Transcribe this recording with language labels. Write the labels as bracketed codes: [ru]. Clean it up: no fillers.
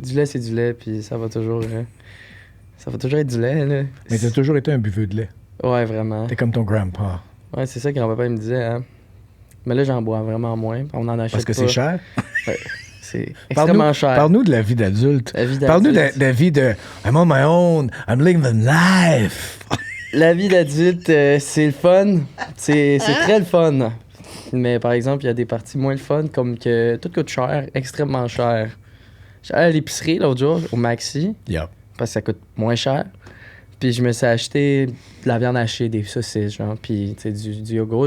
[fr] du lait, c'est du lait, puis ça va toujours être du lait, là. Mais t'as toujours été un buveux de lait. Ouais, vraiment. T'es comme ton grandpa. Ouais, c'est ça que grand-papa me disait, hein. Mais là, j'en bois vraiment moins. On en achète Parce que pas. c'est cher? Ouais. C'est extrêmement cher. Parle-nous de la vie d'adulte. Parle-nous de la vie de [en] I'm on my own, I'm living the life. [fr] La vie d'adulte, c'est le fun. C'est très le fun. Mais par exemple, il y a des parties moins le fun, comme que tout coûte cher, extrêmement cher. J'allais à l'épicerie l'autre jour, au Maxi, parce que ça coûte moins cher. Puis je me suis acheté de la viande hachée, des saucisses, genre, puis du yogourt.